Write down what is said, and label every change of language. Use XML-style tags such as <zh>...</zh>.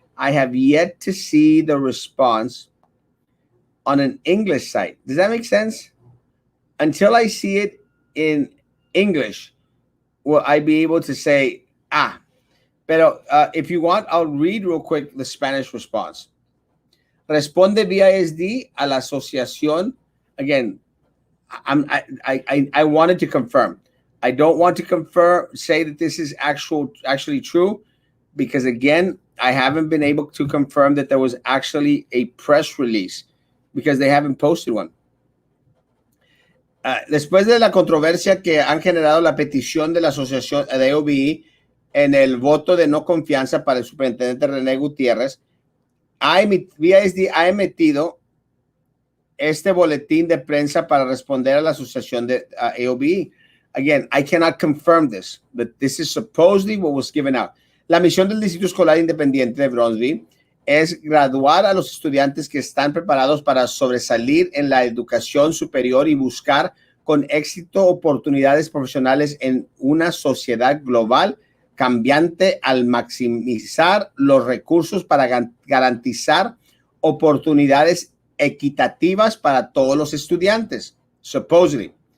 <en>I have yet to see the response on an English site. Does that make sense? Until I see it in English, will I be able to say, pero if you want, I'll read real quick the Spanish response.</en> <es>Responde VISD a la asociación.</es> <en>Again, I wanted to confirm. I don't want to say that this is actually true, because again, I haven't been able to confirm that there was actually a press release because they haven't posted one.</en> <es>Después de la controversia que han generado la petición de la asociación de AOBE en el voto de no confianza para el superintendente René Gutiérrez, VISD ha emitido este boletín de prensa para responder a la asociación de AOBE.</es> <en>Again, I cannot confirm this, but this is supposedly what was given out.</en> <es>La misión del Distrito Escolar Independiente de Bronzeville es graduar a los estudiantes que están preparados para sobresalir en la educación superior y buscar con éxito oportunidades profesionales en una sociedad global cambiante al maximizar los recursos para garantizar oportunidades equitativas para todos los estudiantes.</es> <en>Supposedly.</en>